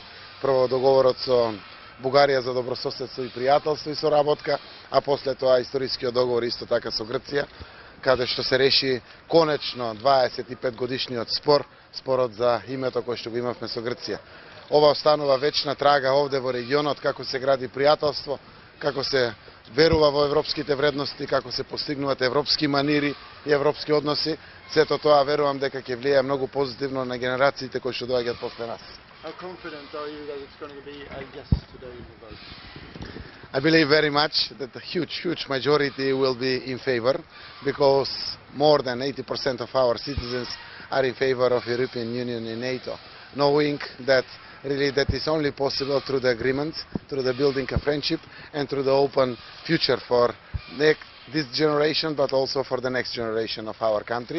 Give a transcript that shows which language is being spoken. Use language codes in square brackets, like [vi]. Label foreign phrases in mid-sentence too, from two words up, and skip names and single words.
[mk] Прво договорот со Бугарија за добрососедство и пријателство и соработка, а после тоа историскиот договор исто така со Грција, каде што се реши конечно 25 годишниот спорот за името кој што го имавме со Грција. Ова останува вечна трага овде во регионот, како се гради пријателство, како се верува во европските вредности, како се постигнуваат европски манири и европски односи. Сето тоа верувам дека ќе влијае многу позитивно на генерациите кои што доаѓаат после нас. [en] How confident are you that it's going to be a yes today in the vote? I believe very much that a huge majority will be in favor, because more than 80% of our citizens are in favor of European Union and NATO, knowing that really that is only possible through the agreement, through the building of friendship and through the open future for this generation, but also for the next generation of our country.